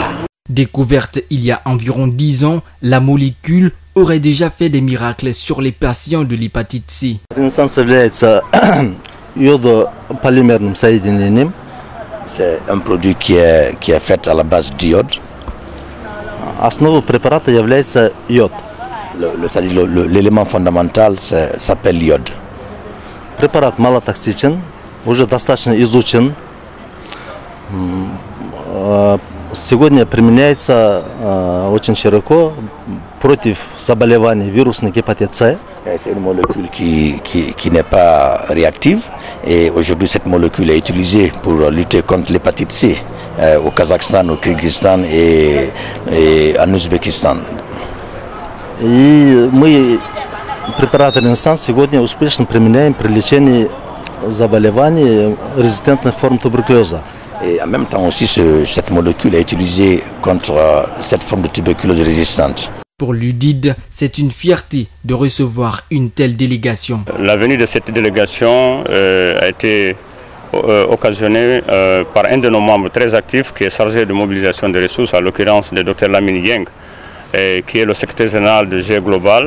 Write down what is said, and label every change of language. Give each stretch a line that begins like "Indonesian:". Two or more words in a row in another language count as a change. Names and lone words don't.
French: Découverte il y a environ 10 ans, la molécule aurait déjà fait des miracles sur les patients de l'hépatite C. C'est un produit qui est fait à la base d'iode. L'élément fondamental s'appelle l'iode.
Russian: Препарат малотоксичен, уже достаточно изучен. Сегодня применяется очень широко против заболеваний вирусной гепатит С.
French: C'est une molécule qui n'est pas réactive, et aujourd'hui cette molécule est utilisée pour lutter contre l'hépatite C au Kazakhstan, au Kyrgyzstan et en Ouzbékistan.
Russian: И мы препарат Renaissance сегодня успешно применяем при лечении заболеваний резистентных форм туберкулеза.
French: Et en même temps aussi, cette molécule est utilisée contre cette forme de tuberculose résistante. Pour l'UDID, c'est une fierté de recevoir une telle délégation. La venue de cette délégation a été occasionnée par un de nos membres très actifs qui est chargé de mobilisation des ressources, à l'occurrence le Dr Lamine Dieng, qui est le secrétaire général de G-Global.